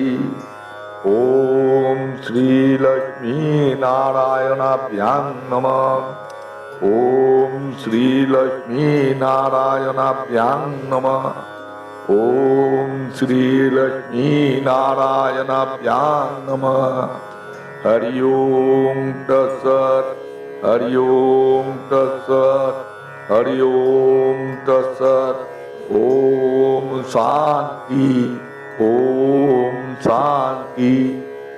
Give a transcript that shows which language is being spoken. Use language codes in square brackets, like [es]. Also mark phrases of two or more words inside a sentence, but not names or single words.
[sa] ওম শ্রী লক্ষ্মী নারায়ণাভ্যাং নমঃ। ওম শ্রী লক্ষ্মী নারায়ণাভ্যাং নমঃ। ওম শ্রী লক্ষ্মী নারায়ণাভ্যাং নমঃ। হরি ওম তৎসৎ। হরি ওম তৎসৎ। हरि ओम तत्सत्। ओम शांति। ओम शांति।